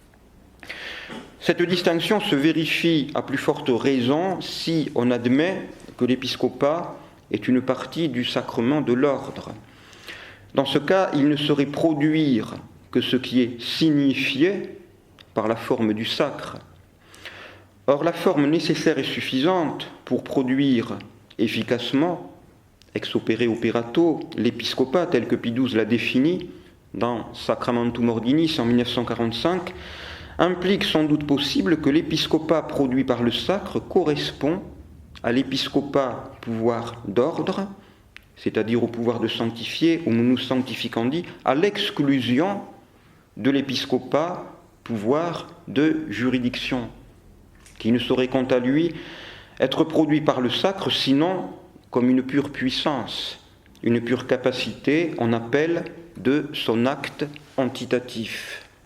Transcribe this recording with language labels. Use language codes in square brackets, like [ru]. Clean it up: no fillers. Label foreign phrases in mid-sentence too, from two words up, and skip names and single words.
[fr] Cette distinction se vérifie à plus forte raison si on admet que l'épiscopat est une partie du sacrement de l'ordre. Dans ce cas, il ne saurait produire que ce qui est signifié par la forme du sacre. Or, la forme nécessaire et suffisante pour produire efficacement, [la] ex opere operato, [fr] l'épiscopat tel que Pie XII l'a défini dans Sacramentum Ordinis en 1945, implique sans doute possible que l'épiscopat produit par le sacre correspond à l'épiscopat pouvoir d'ordre, c'est-à-dire au pouvoir de sanctifier, ou nous sanctificandi, à l'exclusion de l'épiscopat pouvoir de juridiction, qui ne saurait quant à lui être produit par le sacre sinon comme une pure puissance, une pure capacité, on appelle de son acte entitatif.